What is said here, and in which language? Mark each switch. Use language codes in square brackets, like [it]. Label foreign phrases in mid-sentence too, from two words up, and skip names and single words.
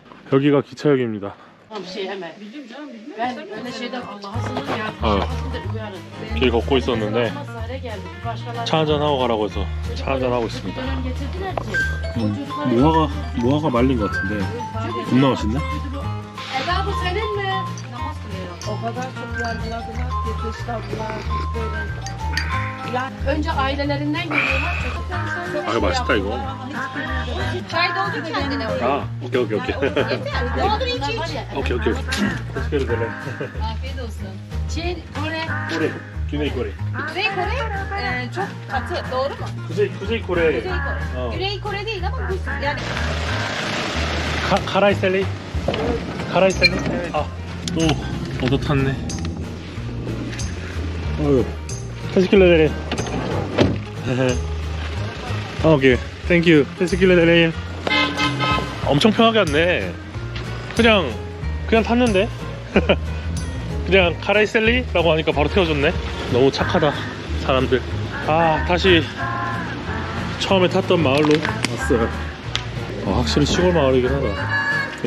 [ko] 여기가 기차역입니다. 길 걷고 있었는데 차 한잔 하고 가라고 해서 차 한잔 하고 있습니다. 무화과 말린 것 같은데 겁나 맛있네. [tr] Önce ailelerinden geliyorlar. [ko] 아, 맛있다 이거. [tr] Çay doldur kendine oraya. [ko] 아, 오케이. [tr] Doldur iç iç. [ko] 오케이. [tr] teşekkür ederim. Afiyet olsun. Kore. Kore. Güney Kore. Kuzey Kore çok katı. Doğru mu? Kuzey Kore. Kuzey Kore. [ko] 어. [tr] Güney Kore değil ama bu yani. [ko] 카라이셀리. 아, 또 얻어 탔네. 어휴. [tr] teşekkür ederim. [ko] 오케이. 땡큐. [tr] teşekkür ederim. [ko] 엄청 편하게 왔네. 그냥 탔는데. 그냥 카라이셀리라고 하니까 바로 태워줬네. 너무 착하다 사람들. 아, 다시 처음에 탔던 마을로 왔어요. 확실히 시골 마을이긴 하다.